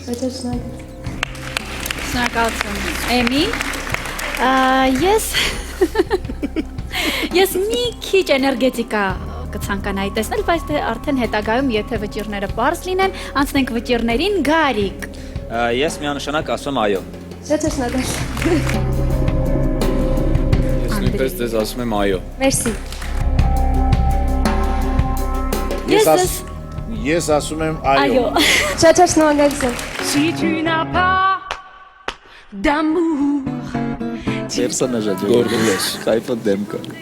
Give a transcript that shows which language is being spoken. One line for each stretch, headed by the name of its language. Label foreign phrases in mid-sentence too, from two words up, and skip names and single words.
Armenian: Շնորհակալություն։ Էմի, ես մի քիչ էներգետիկա կցանկանայի տեսնել, բայց դե արդեն հետագայում, եթե վճիրները բարձ լինեն, անցնենք վճիրներին, Գարիկ։ Ես միանշանակ ասում այո։ Շատ շնորհակալ։ Ես նույնպես դες ասում եմ այո։ Մերսի։ Ես ասում եմ այո։ Շատ շնորհակալություն։
French: Si tu n'as pas d'amour,
Armenian: Պերսոնաժը գորգես, կայֆը դեմքը։